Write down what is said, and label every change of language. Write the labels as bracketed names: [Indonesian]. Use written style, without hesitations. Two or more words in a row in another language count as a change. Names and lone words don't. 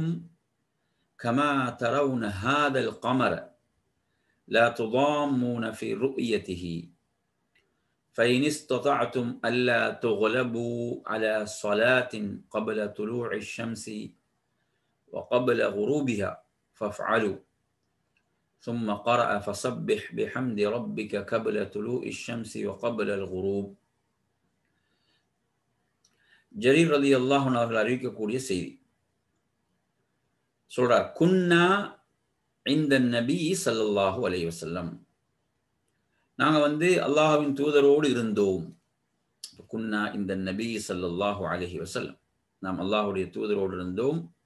[Arabic] كما ترون هذا القمر لا تضامون في رؤيته فإن استطعتم ألا تغلبوا على صلاة قبل طلوع الشمس وقبل غروبها فافعلوا ثم قرأ فسبح بحمد ربك قبل طلوع الشمس وقبل الغروب. [Tamil] ஜரீர் [Arabic] رضي الله عنه [Tamil] அவர்கள் அறிவிக்கக்கூடிய செய்தி. சொல்றார், [Arabic] كنا عند النبي صلى الله عليه وسلم, [Tamil] நாங்க அல்லாஹ்வின் தூதரோடு இருந்தோம். [Arabic] كنا عند النبي صلى الله عليه وسلم, [Tamil] நாம் அல்லாஹ்வுடைய தூதரோடு இருந்தோம்.